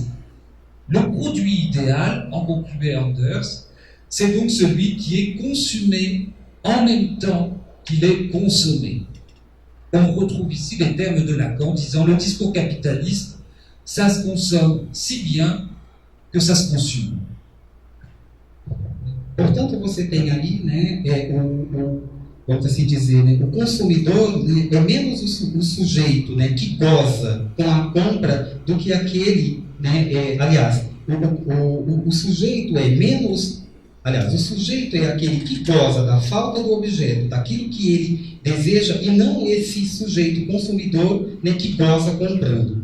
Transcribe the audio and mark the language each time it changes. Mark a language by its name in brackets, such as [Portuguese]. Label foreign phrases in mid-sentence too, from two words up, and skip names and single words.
[French] Le produit idéal, en concluait Anders, c'est donc celui qui est consumé en même temps qu'il est consommé. On retrouve ici les termes de Lacan disant le discours capitaliste, ça se consomme si bien que ça se consume. [Portuguese] Portanto, você tem ali, né, vamos assim dizer, né, o consumidor, né, é menos o sujeito, né, que goza com a compra do que aquele, né, aliás, o sujeito é menos, aliás, o sujeito é aquele que goza da falta do objeto, daquilo que ele deseja, e não esse sujeito consumidor, né, que goza comprando.